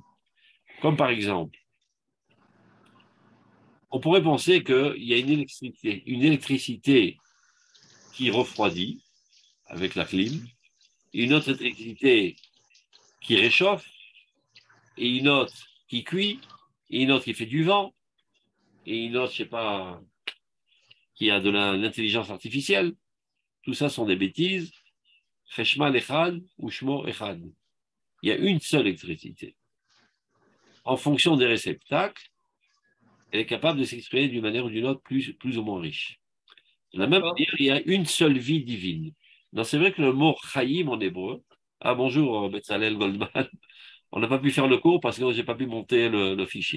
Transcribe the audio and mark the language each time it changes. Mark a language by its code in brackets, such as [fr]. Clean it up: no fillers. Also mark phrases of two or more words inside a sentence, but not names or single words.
[fr] Comme par exemple, on pourrait penser qu'il y a une électricité qui refroidit avec la clim, une autre électricité qui réchauffe, et une autre qui cuit, et une autre qui fait du vent, et une autre, je ne sais pas, qui a de l'intelligence artificielle. Tout ça sont des bêtises. [he] חשמל אחד ושמו אחד. [fr] Il y a une seule électricité. En fonction des réceptacles, elle est capable de s'exprimer d'une manière ou d'une autre plus ou moins riche. De la même manière, il y a une seule vie divine. Non, c'est vrai que le mot chayim en hébreu, ah bonjour Betzalel Goldman, on n'a pas pu faire le cours parce que je n'ai pas pu monter le fichier.